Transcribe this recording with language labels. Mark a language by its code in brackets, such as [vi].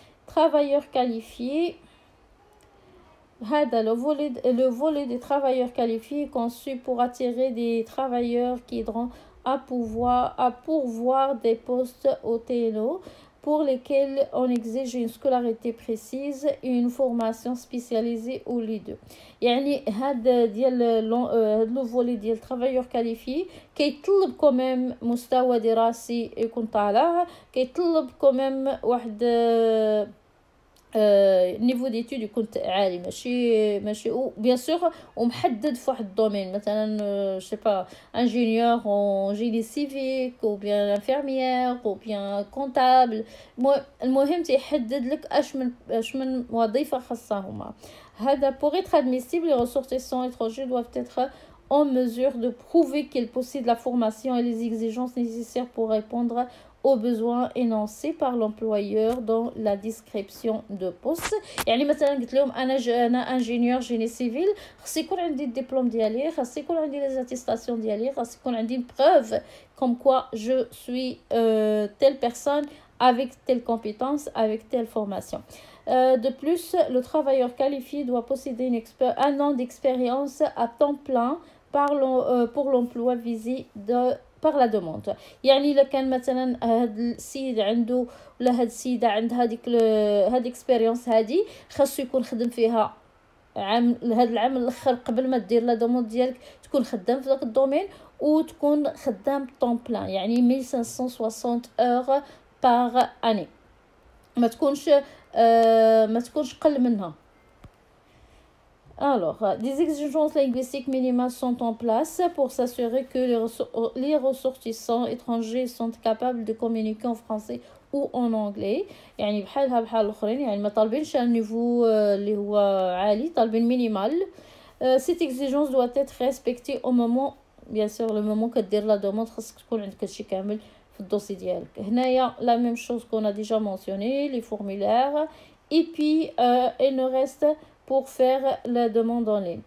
[fr] Travailleurs qualifiés, le volet des travailleurs qualifiés est conçu pour attirer des travailleurs qui aideront à pourvoir des postes au TNO pour lesquels on exige une scolarité précise et une formation spécialisée ou les deux. [ar] يعني هذا ديال لو فولي ديال travailleurs qualifiés كيطلب quand même مستوى دراسي يكون طالع, كيطلب quand même واحد نيفو ديتود يكون عالي, ماشي بيان سور ومحدد في واحد الدومين, مثلا جو سي با انجينيور اون جيني سيفيك او بيان انفيرميير او بيان كونطابل. المهم تيحدد لك اش من وظيفه خاصه هما. هذا [fr] pour être admissible, les ressortissants étrangers doivent être en mesure de prouver qu'ils possèdent la formation et les exigences nécessaires pour répondre aux besoins énoncés par l'employeur dans la description de poste. [ar] يعني مثلا قلت لهم انا انجينيور جيني سيفيل, خاص يكون عندي الدبلوم ديالي, خاص يكون عندي لي زاتيستاسيون ديالي, خاص يكون عندي بروف [fr] comme quoi je suis telle personne avec telle compétence, avec telle formation. De plus, le travailleur qualifié doit posséder un an d'expérience à temps plein pour l'emploi visé par la demande. [ar] يعني الا كان مثلا هاد السيد عنده ولا هاد السيده عندها هاد اكسبيريونس هادي، خاصو يكون خدم فيها عام، هاد العام الاخر قبل ما دير لا دوموند ديالك تكون خدام في داك الدومين وتكون خدام طون بلان، يعني 1560 اور باغ اني، ما تكونش قل منها. [fr] Alors, des exigences linguistiques minimales sont en place pour s'assurer que les ressortissants étrangers sont capables de communiquer en français ou en anglais. [ar] يعني بحال الاخرين، يعني ما طالبينش [fr] un niveau [ar] اللي هو عالي، طالبين minimal. [fr] Cette exigence doit être respectée au moment، bien sûr le moment [ar] كدير لا دوموند خاصك تكون عندك هادشي كامل في الدوسي ديالك. هنايا [fr] la même chose qu'on a déjà mentionné, les formulaires, et puis il nous reste pour faire la demande en ligne.